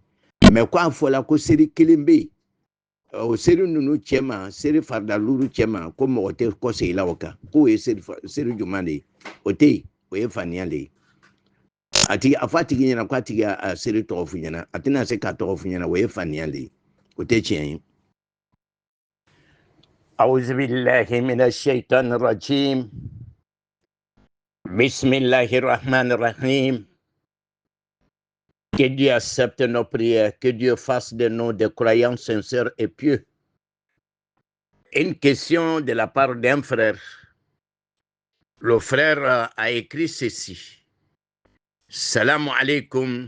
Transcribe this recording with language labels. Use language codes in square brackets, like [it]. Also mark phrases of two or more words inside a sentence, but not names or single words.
[bm] Mais ko a fɔla ko seri kelen bɛ yen, o seri ninnu cɛ ma, seri farida luuru cɛ ma, ko mɔgɔ tɛ kɔsegin la o kan. K'o ye seri jumɛn de ye? O tɛ yen, o ye faniya le ye. A fɔ a tigi ɲɛna k'a tigi a seri tɔgɔ f'u ɲɛna, a tɛna se k'a tɔgɔ f'u ɲɛna, o ye faniya le ye. O tɛ tiɲɛ ye. [ar] أعوذ بالله من الشيطان الرجيم بسم الله الرحمن الرحيم. [fr] Que Dieu accepte nos prières, que Dieu fasse de nous des croyants sincères et pieux. Une question de la part d'un frère. Le frère a écrit ceci. [ar] سلام عليكم.